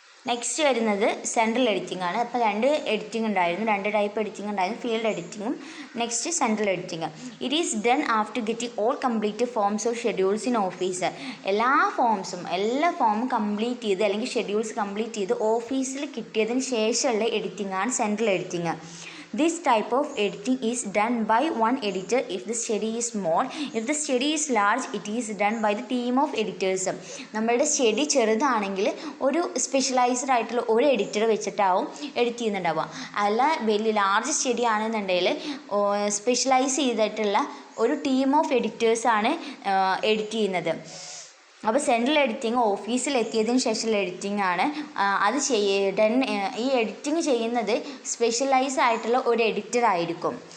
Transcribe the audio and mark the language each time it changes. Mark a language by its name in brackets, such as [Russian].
[Malayalam] Next വരുന്നത് central editing ആണ്. അപ്പോൾ 2 എഡിറ്റിംഗ് ഉണ്ടായിരുന്നു, 2 ടൈപ്പ് എഡിറ്റിംഗ് ഉണ്ടായിരുന്നു, field എഡിറ്റിങ്ങും next central editing. [English] It is done after getting all complete forms of schedules in office. [Malayalam] എല്ലാ ഫോമും complete ചെയ്ത് അല്ലെങ്കിൽ ഷെഡ്യൂൾസ് കംപ്ലീറ്റ് ചെയ്ത് ഓഫീസിൽ കിട്ടിയതിന് ശേഷമുള്ള എഡിറ്റിംഗ് ആണ് central editing. [English] This type of editing is done by one editor if the study is small. If the study is large, it is done by the team of editors. [Malayalam] നമ്മളുടെ study ചെറുതാണെങ്കിൽ ഒരു specialised ആയിട്ടുള്ള ഒരു editor വെച്ചിട്ടാവും edit ചെയ്യുന്നുണ്ടാവുക. അല്ല വലിയ large study ആണെന്നുണ്ടെങ്കിൽ specialise ചെയ്തിട്ടുള്ള ഒരു ടീം ഓഫ് എഡിറ്റേഴ്സാണ് എഡിറ്റ് ചെയ്യുന്നത്. അപ്പോൾ സെൻട്രൽ എഡിറ്റിംഗ് ഓഫീസിലെത്തിയതിന് ശേഷമുള്ള എഡിറ്റിംഗ് ആണ്. അത് ഈ എഡിറ്റിംഗ് ചെയ്യുന്നത് സ്പെഷ്യലൈസ് ആയിട്ടുള്ള ഒരു എഡിറ്റർ ആയിരിക്കും.